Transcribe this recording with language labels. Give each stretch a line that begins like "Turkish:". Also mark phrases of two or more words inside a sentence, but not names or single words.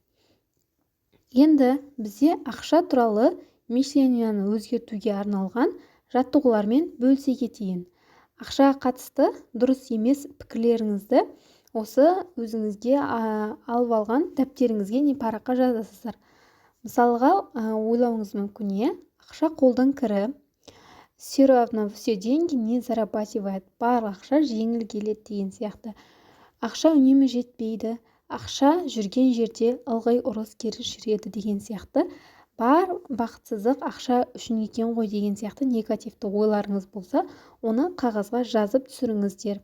Kazakh: Енді бізде ақша туралы мишленияны өзгертуге арналған жаттығулармен бөлісе кетейін. Ақшаға қатысты дұрыс емес пікірлеріңізді осы өзіңізге алып алған дәптеріңізге не параққа жазасыздар. Мысалға, ойлауыңыз мүмкін, ақша қолдың кірі,
Russian: все равно все деньги не зарабатывает,
Kazakh: барлық ақша жеңіл келеді деген сияқты. Ақша үнемі жетпейді, ақша жүрген жерде ылғи ұрыс керіс жүреді деген сияқты. Бар бақытсыздық ақша үшін екен ғой деген сияқты негативті ойларыңыз болса, оны қағазға жазып түсіріңіздер.